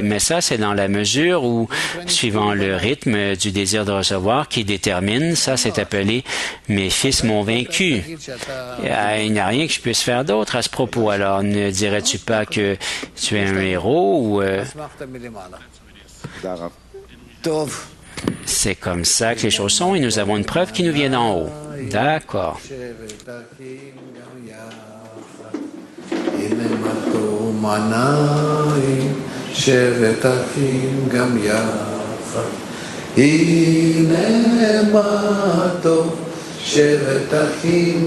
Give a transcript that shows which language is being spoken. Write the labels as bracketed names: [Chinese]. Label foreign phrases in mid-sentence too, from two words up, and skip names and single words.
[French] Mais ça, c'est dans la mesure où, suivant le rythme du désir de recevoir qui détermine, ça, c'est appelé « mes fils m'ont vaincu ». Il n'y a rien que je puisse faire d'autre à ce propos. Alors, ne dirais-tu pas que tu es un héros ou... C'est comme ça que les choses sont et nous avons une preuve qui nous vient d'en haut. D'accord. [Hebrew] הנה מה טוב מנעים שבת אחים גם יחד הנה מה טוב שבת אחים